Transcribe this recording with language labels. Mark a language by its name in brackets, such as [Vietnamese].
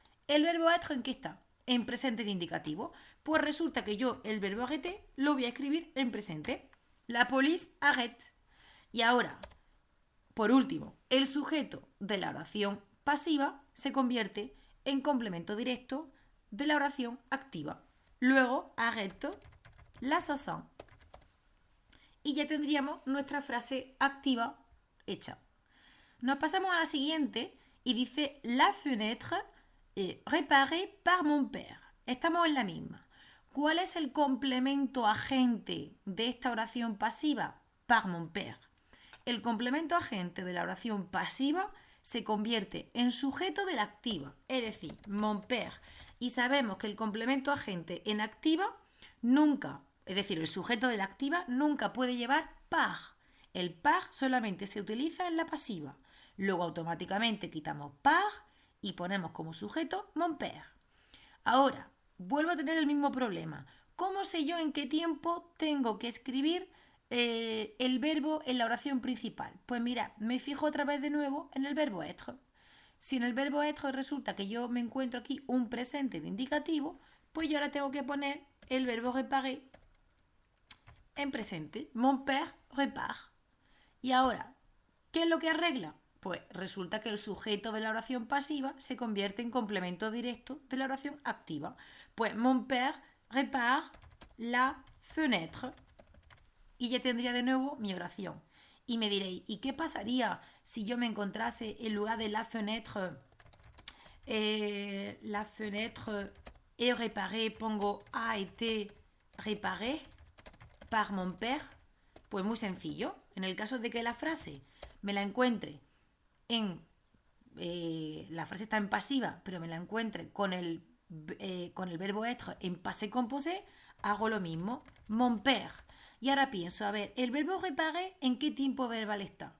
[Spanish] ¿El verbo être en qué está? En presente de indicativo. Pues resulta que yo el verbo arrêter lo voy a escribir en presente. [French] La police arrête. [Spanish] Y ahora, por último, el sujeto de la oración pasiva se convierte en complemento directo de la oración activa. Luego, [French] arrête l'assassin. [Spanish] Y ya tendríamos nuestra frase activa hecha. Nos pasamos a la siguiente y dice [French] la fenêtre est réparée par mon père. [Spanish] Estamos en la misma. ¿Cuál es el complemento agente de esta oración pasiva? [French] Par mon père. [Spanish] El complemento agente de la oración pasiva se convierte en sujeto de la activa, es decir, [French] mon père. [Spanish] Y sabemos que el complemento agente en activa nunca, es decir, el sujeto de la activa nunca puede llevar par. El par solamente se utiliza en la pasiva. Luego automáticamente quitamos par y ponemos como sujeto [French] mon père. [Spanish] Ahora, vuelvo a tener el mismo problema. ¿Cómo sé yo en qué tiempo tengo que escribir el verbo en la oración principal? Pues mira, me fijo otra vez de nuevo en el verbo être. Si en el verbo être resulta que yo me encuentro aquí un presente de indicativo, pues yo ahora tengo que poner el verbo réparer en presente. [French] Mon père répare. [Spanish] Y ahora, ¿qué es lo que arregla? Pues resulta que el sujeto de la oración pasiva se convierte en complemento directo de la oración activa. Pues [French] mon père répare la fenêtre. [Spanish] Y ya tendría de nuevo mi oración. Y me diréis, ¿y qué pasaría si yo me encontrase en lugar de [French] la fenêtre est réparée, [Spanish] pongo [French] a été réparée par mon père? [Spanish] Pues muy sencillo. En el caso de que la frase me la encuentre la frase está en pasiva, pero me la encuentre con el verbo être en passé composé, hago lo mismo. [French] Mon père. [Spanish] Y ahora pienso, a ver, ¿el verbo réparer en qué tiempo verbal está?